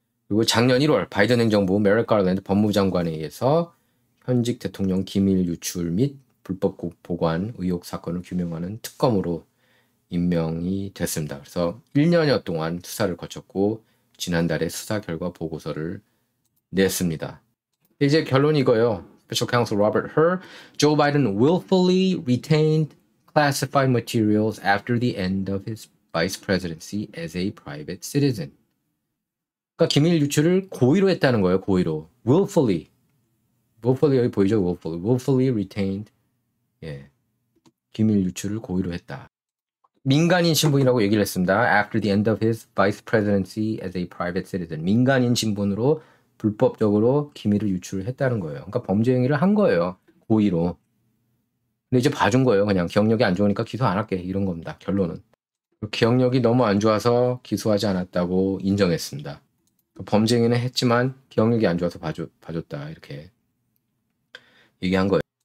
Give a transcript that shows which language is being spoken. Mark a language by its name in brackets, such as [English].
[Korean] 그리고 작년 1월 바이든 행정부 메릭 가랜드 법무부 장관에 의해서 현직 대통령 기밀 유출 및 불법 보관 의혹 사건을 규명하는 특검으로 임명이 됐습니다. 그래서 1년여 동안 수사를 거쳤고 지난달에 수사 결과 보고서를 냈습니다. 이제 결론이 이거예요. [English] Special Counsel Robert Hur, Joe Biden willfully retained classified materials after the end of his vice presidency as a private citizen. [Korean] 그러니까 기밀 유출을 고의로 했다는 거예요. 고의로. willfully 여기 보이죠? [English] willfully retained. 예. [Korean] 기밀 유출을 고의로 했다. 민간인 신분이라고 얘기를 했습니다. [English] After the end of his vice presidency as a private citizen. [Korean] 민간인 신분으로 불법적으로 기밀을 유출했다는 거예요. 그러니까 범죄 행위를 한 거예요. 고의로. 근데 이제 봐준 거예요. 그냥 기억력이 안 좋으니까 기소 안 할게. 이런 겁니다. 결론은. 기억력이 너무 안 좋아서 기소하지 않았다고 인정했습니다. 범죄 행위는 했지만 기억력이 안 좋아서 봐줬다. 이렇게 얘기한 거예요.